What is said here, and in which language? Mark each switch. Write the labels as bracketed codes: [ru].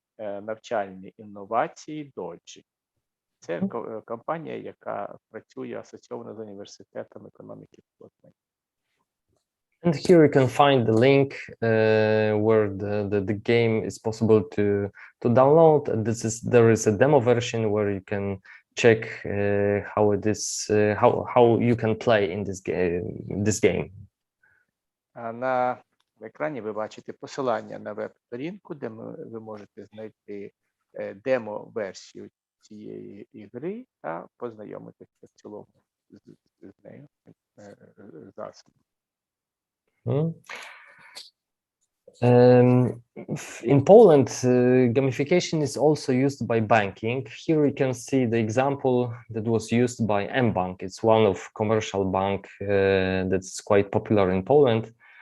[uk] навчальні інновації Доджі. Це компанія, яка працює асоційована з університетом економіки і сполучення. [en] And here you can find the link where the game is possible to download. And there is a demo version where you can check how it is how you can play in this game. [uk] На екрані ви бачите посилання на веб-сторінку, де ви можете знайти демо-версію цієї ігри та познайомитися в цілому з нею засобом. [en] In Poland, gamification is also used by banking. Here you can see the example that was used by mBank. It's one of commercial bank that's quite popular in Poland.